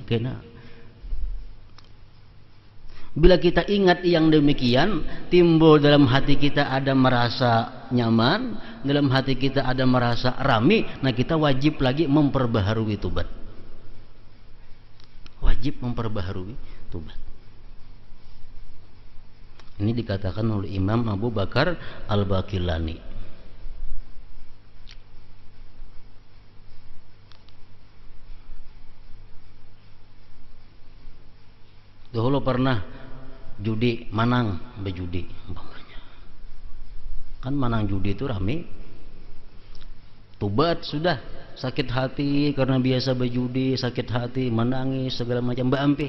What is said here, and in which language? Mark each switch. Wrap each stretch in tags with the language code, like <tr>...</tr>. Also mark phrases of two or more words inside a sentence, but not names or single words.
<id>Karena bila kita ingat yang demikian, timbul dalam hati kita ada merasa nyaman, dalam hati kita ada merasa rami, nah kita wajib lagi memperbaharui tobat. Wajib memperbaharui tobat. Ini dikatakan oleh Imam Abu Bakar Al-Baqillani. Dahulu pernah judi, manang bejudi umpamanya. Kan manang judi itu rame. Tobat sudah, sakit hati karena biasa bejudi, sakit hati, menangis segala macam, mbak ampe.</id>